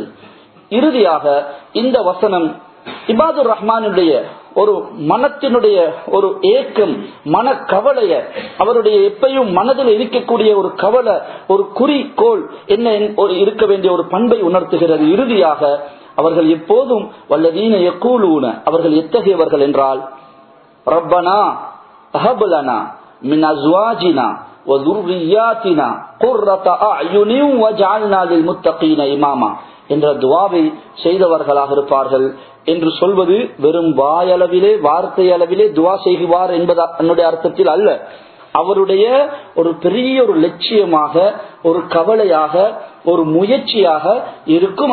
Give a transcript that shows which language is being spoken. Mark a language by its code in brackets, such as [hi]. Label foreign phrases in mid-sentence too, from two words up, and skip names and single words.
[ta] இறுதியாக இந்த வசனம் இபாதுர் ரஹ்மானுடைய ஒரு மனத்தினுடைய ஒரு ஏக்கம், மன கவலைய, அவருடைய எப்பயும் மனதில் இருக்கக்கூடிய ஒரு கவலை, ஒரு குறிக்கோள் என்ன இருக்க வேண்டிய ஒரு பண்பை உணர்த்துகிறது. இறுதியாக அவர்கள் எப்போதும் [ar] والذين يقولون, [ta] அவர்கள் எத்தகையவர்கள் என்றால் [ar] ربنا هب لنا من أزواجنا و ذُرِّيَّاتِنَا قُرَّةَ أَعْيُنٍ وَاجْعَلْنَا لِلْمُتَّقِينَ إِمَامًا [ta] என்ற துஆவை செய்தவர்களாக இருப்பார்கள் என்று சொல்வது வெறும் வாயளவிலே வார்த்தை அளவிலே துஆ செய்வார் என்பது என்னுடைய அர்த்தத்தில் அல்ல. அவருடைய ஒரு பெரிய ஒரு லட்சியமாக, ஒரு கவலையாக, ஒரு முயற்சியாக இருக்கும்.